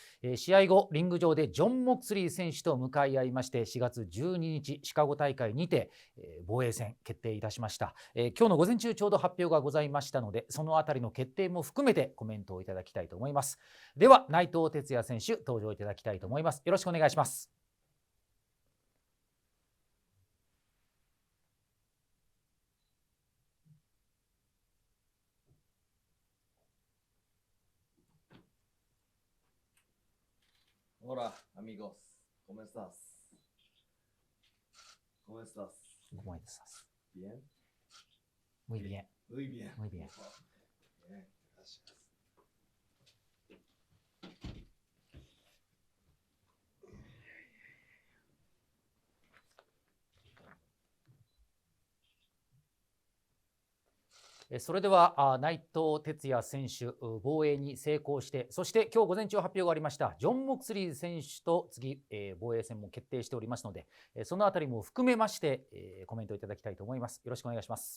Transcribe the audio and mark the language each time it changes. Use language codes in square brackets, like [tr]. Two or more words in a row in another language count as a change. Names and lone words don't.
[ja] 試合後リング上でジョン・モクスリー選手と向かい合いまして、4月12日シカゴ大会にて、防衛戦決定いたしました。今日の午前中ちょうど発表がございましたので、そのあたりの決定も含めてコメントをいただきたいと思います。では内藤哲也選手登場いただきたいと思います。よろしくお願いします。 [es] Hola, amigos. ¿Cómo estás? ¿Cómo estás? ¿Cómo estás? ¿Bien? Muy bien. Muy bien. Muy bien. Bien, gracias. [ja] それでは内藤哲也選手防衛に成功して、そして今日午前中発表がありましたジョン・モクスリー選手と次、防衛戦も決定しておりますので、そのあたりも含めまして、コメントいただきたいと思います。よろしくお願いします。